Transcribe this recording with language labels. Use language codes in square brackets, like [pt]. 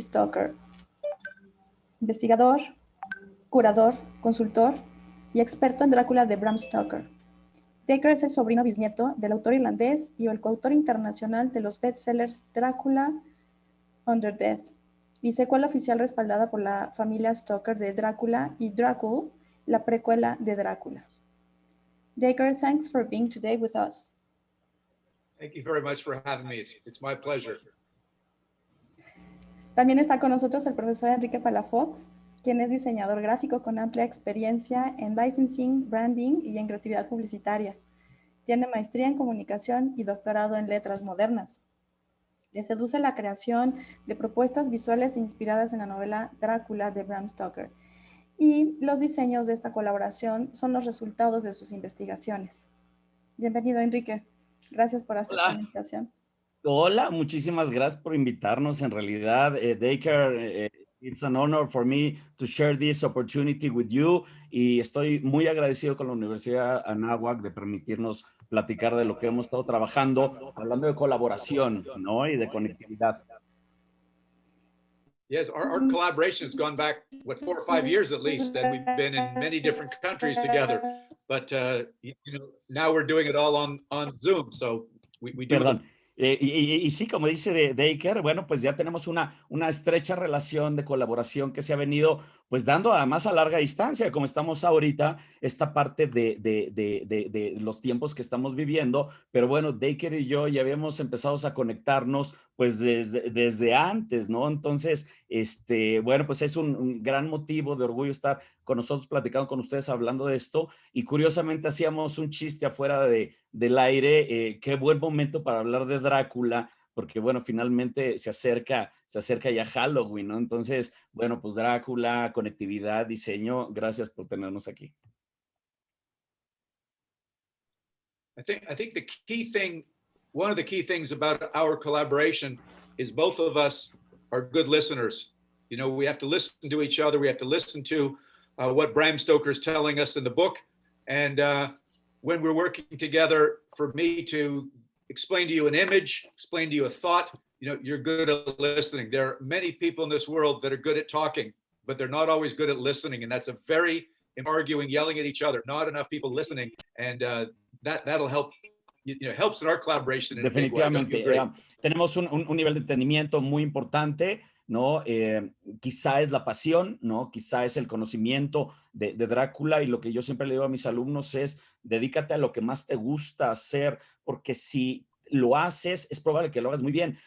[es] Stocker, investigador, curador, consultor y experto en Drácula de Bram Stoker. Dacre es el sobrino bisnieto del autor irlandés y el coautor internacional de los bestsellers Drácula Under Death y secuela oficial respaldada por la familia Stoker de Drácula y Drácula, la precuela de Drácula. [en] Dacre, thanks for being today with us. Thank you very much for having me. It's my pleasure. [es] También está con nosotros el profesor Enrique Palafox, quien es diseñador gráfico con amplia experiencia en licensing, branding y en creatividad publicitaria. Tiene maestría en comunicación y doctorado en letras modernas. Le seduce la creación de propuestas visuales inspiradas en la novela Drácula de Bram Stoker. Y los diseños de esta colaboración son los resultados de sus investigaciones. Bienvenido, Enrique. Gracias por aceptar la invitación. Hola, muchísimas gracias por invitarnos. En realidad, Dacre, [en] it's an honor for me to share this opportunity with you [es] y estoy muy agradecido con la Universidad Anáhuac de permitirnos platicar de lo que hemos estado trabajando, hablando de colaboración, ¿no? Y de conectividad. [en] Yes, our collaboration has gone back, 4 or 5 years at least, and we've been in many different countries together. But now we're doing it all on Zoom, so we do. [es] Perdón. Y sí, como dice Dacre, bueno, pues ya tenemos una estrecha relación de colaboración que se ha venido pues dando además a larga distancia, como estamos ahorita, esta parte de los tiempos que estamos viviendo, pero bueno, Dacre y yo ya habíamos empezado a conectarnos pues desde antes, ¿no? Entonces, bueno, pues es un gran motivo de orgullo estar con nosotros platicando con ustedes hablando de esto y curiosamente hacíamos un chiste afuera del aire, qué buen momento para hablar de Drácula, porque bueno, finalmente se acerca ya Halloween, ¿no? Entonces, bueno, pues Drácula, conectividad, diseño, gracias por tenernos aquí. [en] I think the key thing, one of the key things about our collaboration is both of us are good listeners. You know, we have to listen to each other. We have to listen to what Bram Stoker is telling us in the book. And when we're working together, for me to explain to you an image, explain to you a thought, you know, you're good at listening. There are many people in this world that are good at talking, but they're not always good at listening. And that's a very arguing, yelling at each other, not enough people listening. And that'll help, helps in our collaboration. [es] Definitivamente. Tenemos un nivel de entendimiento muy importante, ¿no? Quizá es la pasión, ¿no? Quizá es el conocimiento de Drácula y lo que yo siempre le digo a mis alumnos es dedícate a lo que más te gusta hacer, porque si lo haces, es probable que lo hagas muy bien.